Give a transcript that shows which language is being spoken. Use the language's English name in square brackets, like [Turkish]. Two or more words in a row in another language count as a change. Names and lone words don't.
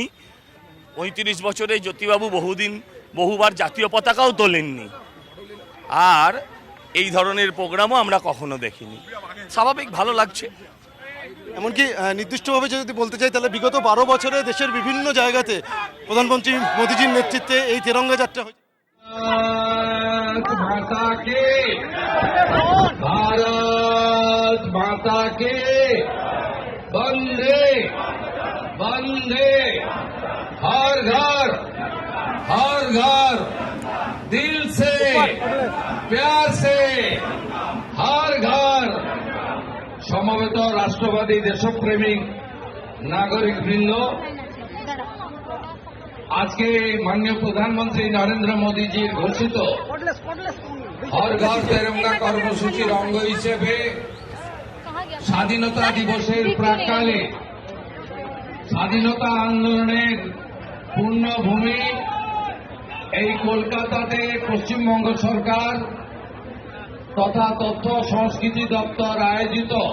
[Bangla] 35 বছরে জ্যোতিবাবু বহুবার জাতীয় পতাকাও তোলেননি, আর এই ধরনের প্রোগ্রামও আমরা কখনো দেখিনি। স্বাভাবিক ভালো লাগছে। এমনকি নির্দিষ্টভাবে যদি বলতে চাই, তাহলে বিগত 12 বছরে দেশের বিভিন্ন জায়গাতে প্রধানমন্ত্রী মোদীজির নেতৃত্বে এই তেরঙ্গা যাত্রা হয়েছে। [Hindi] भारत माता के वंदे वंदे, हर घर दिल से प्यार से हर घर। [Bangla] সমবেত রাষ্ট্রবাদী দেশপ্রেমিক নাগরিক বৃন্দ, আজকে মাননীয় প্রধানমন্ত্রী নরেন্দ্র মোদীজির ঘোষিত হর ঘর তেরঙ্গা কর্মসূচির অঙ্গ হিসেবে স্বাধীনতা দিবসের প্রাক্কালে স্বাধীনতা আন্দোলনের পূর্ণভূমি এই কলকাতাতে পশ্চিমবঙ্গ সরকার তথা তথ্য সংস্কৃতি দপ্তর আয়োজিত